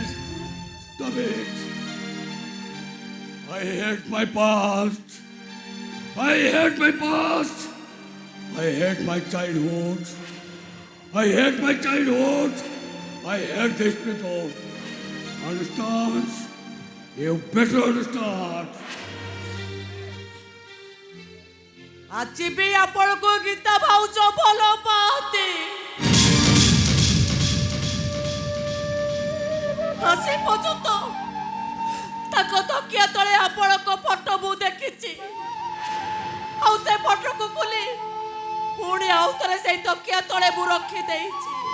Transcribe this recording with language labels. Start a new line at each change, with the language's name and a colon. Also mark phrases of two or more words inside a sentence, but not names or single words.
English: Stop it. I hate my past. I hate my past. I hate my childhood. I hate my childhood. I hate this people. Understand? You better understand.
Odia: ଆଜି ବି ଆପଣଙ୍କୁ ଗୀତା ଭାଉଜ ଭଲ ପାଆନ୍ତି। ଆଜି ପର୍ଯ୍ୟନ୍ତ ତାଙ୍କ ତକିଆ ତଳେ ଆପଣଙ୍କ ଫଟୋ ମୁଁ ଦେଖିଛି ଆଉ ସେ ଫଟୋକୁ ଖୋଲି ପୁଣି ଆଉ ଥରେ ସେଇ ତକିଆ ତଳେ ମୁଁ ରଖିଦେଇଛି।